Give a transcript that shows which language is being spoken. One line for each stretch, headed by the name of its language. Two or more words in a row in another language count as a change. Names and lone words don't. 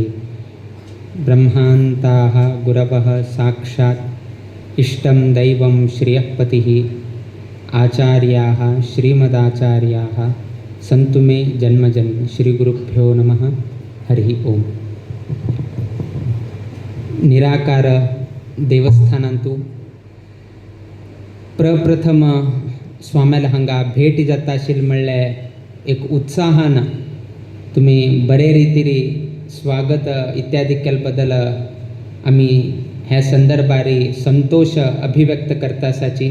Sanskrit: ब्रह्मान्ताः गुरवः साक्षात् इष्टं दैवं श्रियःपतिः, आचार्याः श्रीमदाचार्याः सन्तु मे जन्मजन्म। श्रीगुरुभ्यो नमः। हरि ओम.
Konkani: निराकार देवस्थानांतू प्रप्रथम स्वाम्याला हांगा भेट जाता आशिल्ली म्हणल्यार एक उत्साहान तुम्ही बरे रितीरी स्वागत इत्यादी केले बद्दल आम्ही ह्या संदर्भारी संतोष अभिव्यक्त करता आसाची।